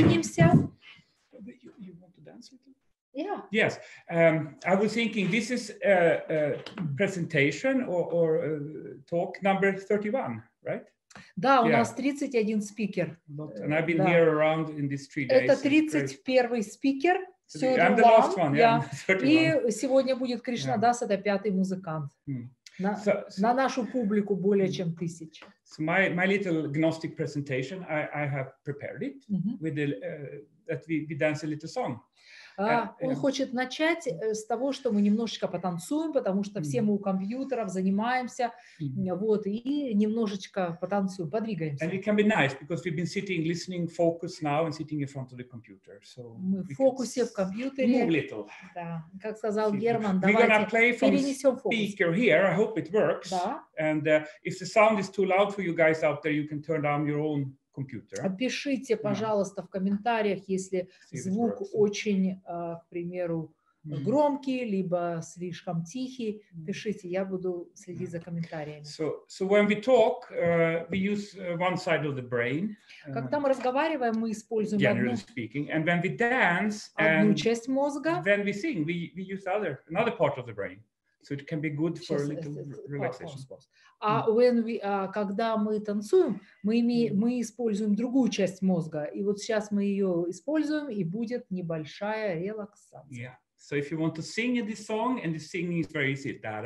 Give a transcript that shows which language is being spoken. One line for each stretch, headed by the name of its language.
English: You want to dance a little? Yeah. Yes. I was thinking this is a presentation or talk number 31, right?
Russian: Да, у нас 31 спикер.
English: And I've been here around in these 3 days.
Russian: Это 31 спикер.
English: I'm the last one, yeah.
Russian: И сегодня будет Кришнадас, это 5-й музыкант. На нашу публику более чем 1000.
English: So my little Gnostic presentation, I have prepared it with that we dance a little song.
Russian: Он хочет начать с того, что мы немножечко потанцуем, потому что все мы у компьютеров занимаемся, вот, и немножечко потанцуем, подвигаемся.
English: And it can be nice because we've been sitting, listening, focused now, and sitting in front of the computer. So
Russian: мы в фокусе в компьютере.
English: Move little.
Russian: Да, как сказал Герман, давайте перенесем фокус.
English: Speaker here. I hope it works.
Russian: Да.
English: And if the sound is too loud for you guys out there, you can turn down your own.
Russian: Пишите, пожалуйста, в комментариях, если звук очень, к примеру, громкий, либо слишком тихий. Пишите, я буду следить за комментариями.
English: So when we talk, we use one side of the brain.
Russian: Когда мы разговариваем, мы используем
English: generally speaking, and when we dance,
Russian: одну часть мозга.
English: When we sing, we use another part of the brain. So it can be good for a little relaxation.
Russian: Когда мы танцуем, мы используем другую часть мозга. И вот сейчас мы ее используем, и будет небольшая релаксация.
English: Yeah. So if you want to sing this song, and the singing is very easy.